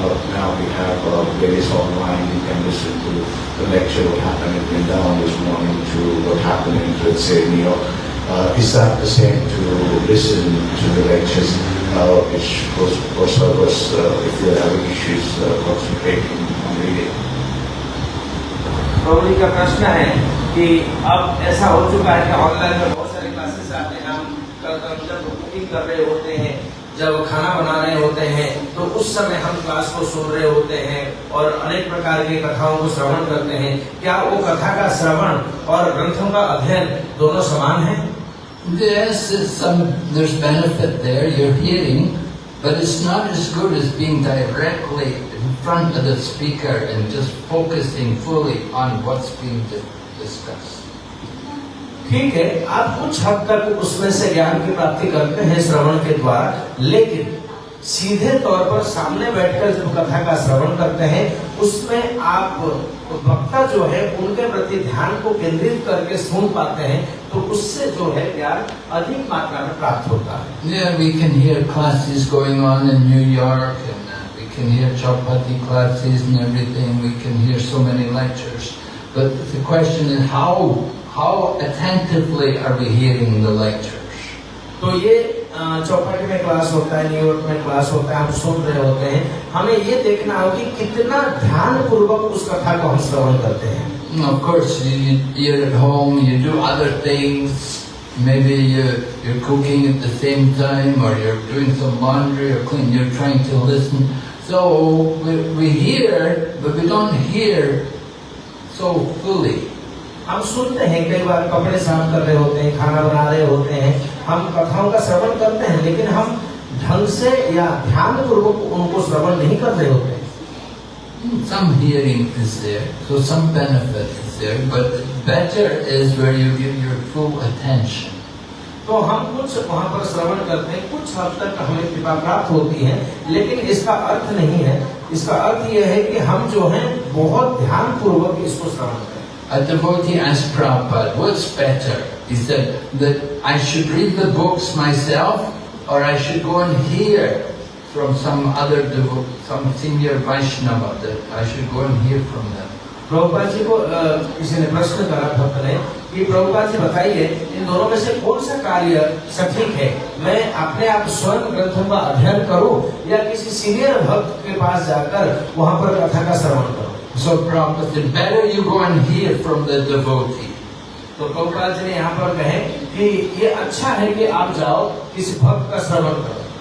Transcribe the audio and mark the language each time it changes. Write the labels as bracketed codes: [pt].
[en] Now we have various online, you can listen to the lecture, what happened in Vrindavan this morning, to what happened in, let's say, New York. Is that the same to listen to the lectures, which goes for service if you're having issues concentrating on reading? [hi] प्रभु जी का प्रश्न है कि अब ऐसा हो चुका है कि ऑनलाइन में बहुत सारे क्लासेस आते हैं, हम जब कुकिंग कर रहे होते हैं, जब खाना बना रहे होते हैं, तो उस समय हम क्लास को सुन रहे होते हैं और अनेक प्रकार की कथाओं को श्रवण करते हैं। क्या वो कथा का श्रवण और ग्रंथों का अध्ययन दोनों समान है? [en] Yes, there's benefit there, you're hearing, but it's not as good as being directly in front of the speaker and just focusing fully on what's being discussed. [hi] ठीक है, आप कुछ हद तक उसमें से ज्ञान की प्राप्ति करते हैं श्रवण के द्वारा, लेकिन सीधे तौर पर सामने बैठकर जब कथा का श्रवण करते हैं, उसमें आप वक्ता जो है उनके प्रति ध्यान को केंद्रित करके सुन पाते हैं, तो उससे जो है ज्ञान अधिक मात्रा में प्राप्त होता है। [en] Yeah, we can hear classes going on in New York, and we can hear Chapati classes and everything. We can hear so many lectures, but the question is how attentively are we hearing the lectures? [hi] तो ये चौपाटी में class होता है, New York में class होता है, हम सुन रहे होते हैं, हमें ये देखना होगा कि कितना ध्यान पूर्वक उस कथा को हम श्रवण करते हैं। [en] Of course, you're at home, you do other things. Maybe you're cooking at the same time, or you're doing some laundry or cleaning. You're trying to listen. So we hear, but we don't hear so fully. [hi] हम सुनते हैं, कई बार कपड़े साफ कर रहे होते हैं, खाना बना रहे होते हैं, हम कथाओं का श्रवण करते हैं, लेकिन हम ढंग से या ध्यान पूर्वक उनको श्रवण नहीं कर रहे होते हैं। [en] Some hearing is there, so some benefit is there, but better is where you give your full attention. [hi] तो हम कुछ वहाँ पर श्रवण करते हैं, कुछ हद तक हमें कृपा प्राप्त होती है, लेकिन इसका अर्थ नहीं है। इसका अर्थ यह है कि हम जो है बहुत ध्यान पूर्वक इसको श्रवण करें। [en] A devotee asked Prabhupada, what's better? He said that I should read the books myself or I should go and hear from some other devotee, some senior Vaishnava, that I should go and hear from them. [hi] Prabhupada ji को किसी ने प्रश्न करा भक्त ने कि प्रभुपाद जी बताइए इन दोनों में से कौन सा कार्य सटीक है, मैं अपने आप स्वयं ग्रंथों का अध्ययन करूं या किसी सीनियर भक्त के पास जाकर वहां पर कथा का श्रवण करूं। [en] So Prabhupada said, better you go and hear from the devotee. [hi] तो प्रभुपाद जी ने यहाँ पर कहे कि ये अच्छा है कि आप जाओ किसी भक्त का श्रवण करो,